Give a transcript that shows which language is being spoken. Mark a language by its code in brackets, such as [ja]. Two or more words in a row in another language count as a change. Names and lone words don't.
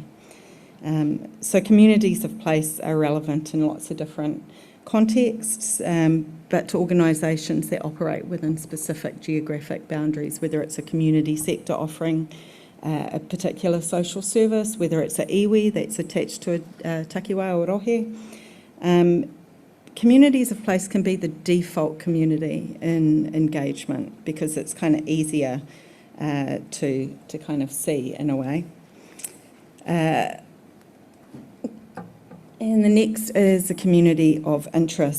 [en] So communities of place are relevant in lots of different contexts, but to organisations that operate within specific geographic boundaries, whether it's a community sector offering a particular social service, whether it's an iwi that's attached to a [mi] takiwā o rohe. [en] Communities of place can be the default community in engagement because it's kind of easier to kind of see in a way. And the next is a community of interest.